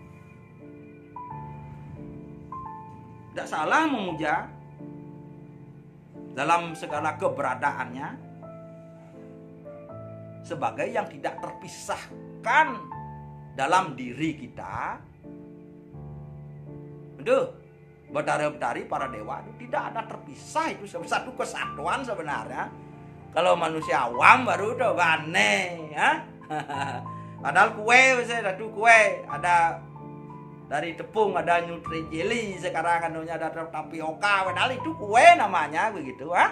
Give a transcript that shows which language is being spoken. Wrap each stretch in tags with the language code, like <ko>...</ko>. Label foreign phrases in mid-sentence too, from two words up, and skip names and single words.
<id>Tidak salah memuja dalam segala keberadaannya sebagai yang tidak terpisahkan dalam diri kita. Aduh, Betara-Betari para dewa itu tidak ada terpisah, itu satu kesatuan sebenarnya. Kalau manusia awam baru udah aneh, ya. Padahal kue, misalnya ada kue, ada dari tepung, ada Nutri-Jelly, sekarang anunya ada tapioka, padahal itu kue namanya begitu, ha?</id>